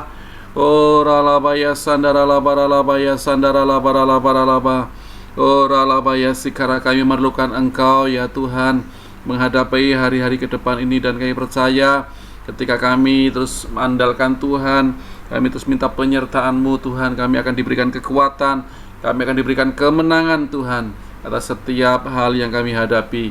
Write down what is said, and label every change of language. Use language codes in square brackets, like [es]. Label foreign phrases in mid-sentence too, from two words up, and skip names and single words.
[id] Oh ralabaya sandara labara laba. Oh ralabaya sikara, kami memerlukan Engkau ya Tuhan menghadapi hari-hari ke depan ini, dan kami percaya ketika kami terus mengandalkan Tuhan, kami terus minta penyertaan-Mu Tuhan, kami akan diberikan kekuatan, kami akan diberikan kemenangan Tuhan atas setiap hal yang kami hadapi.